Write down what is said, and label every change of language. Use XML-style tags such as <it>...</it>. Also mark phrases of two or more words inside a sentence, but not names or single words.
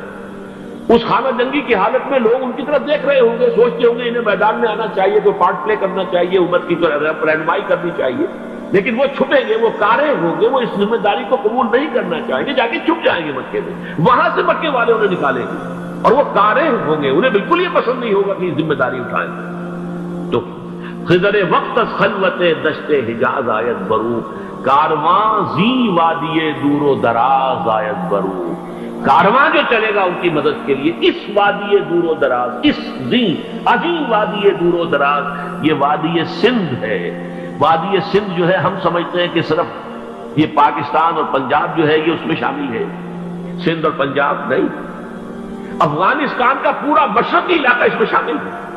<ur>اس خانہ جنگی کی حالت میں لوگ ان کی طرف دیکھ رہے ہوں گے، سوچتے ہوں گے انہیں میدان میں آنا چاہیے، کوئی</ur> <en>part play</en> <ur>کرنا چاہیے، امت کی رہنمائی کرنی چاہیے، لیکن وہ چھپیں گے، وہ کارے ہوں گے، وہ اس ذمہ داری کو قبول نہیں کرنا چاہیں گے، جا کے چھپ جائیں گے مکے میں. وہاں سے مکے والے انہیں نکالیں گے. اور وہ کاریں ہوں گے، انہیں بالکل یہ پسند نہیں ہوگا کہ یہ ذمہ داری اٹھائیں.</ur> <fa>تو خضر وقت از خلوت دشت حجاز آیت برو، کارواں زی وادی دور و دراز آیت برو.</fa> <ur>کارواں جو چلے گا ان کی مدد کے لیے اس</ur> <fa>وادی دور و دراز،</fa> <ur>اس زی عظیم</ur> <fa>وادی دور و دراز،</fa> <ur>یہ وادی سندھ ہے. وادی سندھ جو ہے ہم سمجھتے ہیں کہ صرف یہ پاکستان اور پنجاب جو ہے یہ اس میں شامل ہے، سندھ اور پنجاب نہیں، افغانستان کا پورا مشرقی علاقہ اس میں شامل ہے.</ur>